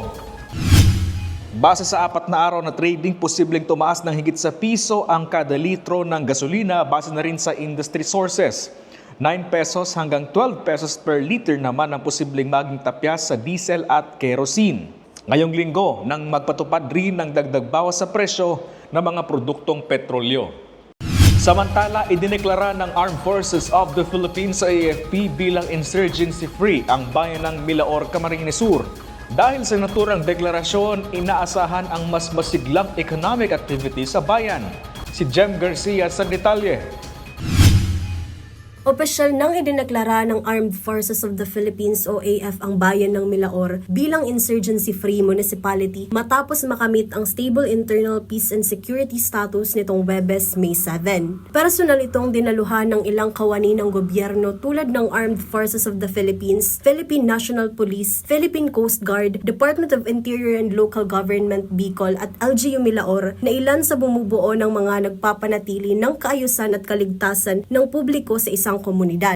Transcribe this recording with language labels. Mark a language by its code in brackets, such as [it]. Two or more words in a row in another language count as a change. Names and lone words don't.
[tl] Base sa 4 na araw na trading, posibleng tumaas ng higit sa piso ang kada litro ng gasolina base na rin sa [en] industry sources. [tl] 9 pesos hanggang 12 pesos [en] per liter [tl] naman ang posibleng maging tapyas sa diesel at kerosene. Ngayong linggo, nang magpatupad rin ng dagdag bawas sa presyo ng mga produktong petrolyo. Samantala, idineklara ng Armed Forces of the Philippines sa AFP bilang insurgency-free ang bayan ng Milaor, Camarines Sur. Dahil sa naturang deklarasyon, inaasahan ang mas masiglang [en] economic activity [tl] sa bayan. Si Jem Garcia sa detalye. Opisyal nang idineklara ng Armed Forces of the Philippines o AF ang bayan ng Milaor bilang [en] insurgency-free municipality [tl] matapos makamit ang [en] stable internal peace and security status [tl] nitong Huwebes, May 7. Personal itong dinaluhan ng ilang kawani ng gobyerno tulad ng Armed Forces of the Philippines, Philippine National Police, Philippine Coast Guard, Department of Interior and Local Government Bicol at LGU Milaor na ilan sa bumubuo ng mga nagpapanatili ng kaayusan at kaligtasan ng publiko sa isang komunidad.